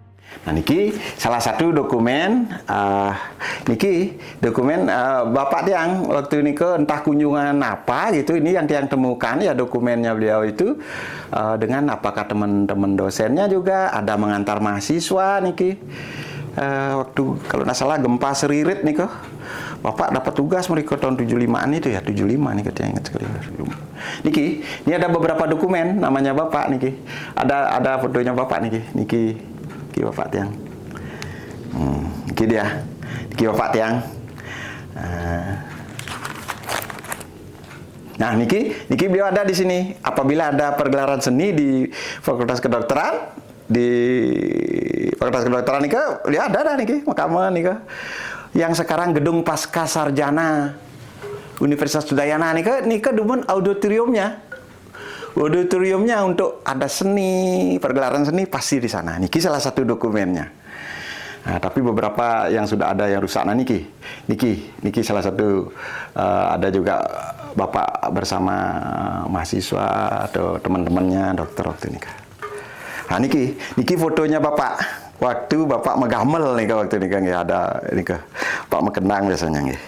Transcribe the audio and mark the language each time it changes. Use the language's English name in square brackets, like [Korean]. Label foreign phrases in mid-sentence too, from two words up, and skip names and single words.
[Indonesian] Nah niki salah satu dokumen, niki dokumen Bapak Tiang waktu ini ke entah kunjungan apa gitu, ini yang Tiang temukan ya dokumennya beliau itu dengan apakah teman-teman dosennya juga ada mengantar mahasiswa niki. Waktu kalau nggak salah gempa Seririt nih kok, Bapak dapat tugas mereka tahun 75-an itu ya, 75 nih Tiang ingat sekali. Niki, ini ada beberapa dokumen namanya Bapak niki, ada fotonya Bapak niki, niki Bapak Tiang. Niki dia. Niki Bapak Tiang. Nah, niki beliau ada di sini. Apabila ada pergelaran seni di Fakultas Kedokteran, niki beliau ada niki makaman niki. Yang sekarang gedung Pasca Sarjana Universitas Udayana niki demen auditoriumnya untuk ada seni, pergelaran seni pasti di sana. Niki salah satu dokumennya. Nah, tapi beberapa yang sudah ada yang rusak. Nah, niki salah satu ada juga Bapak bersama mahasiswa atau teman-temannya dokter waktu ini. Nah, niki fotonya Bapak waktu Bapak megamel nih waktu ini kan ya, ada ini Pak Mekenang biasanya nih.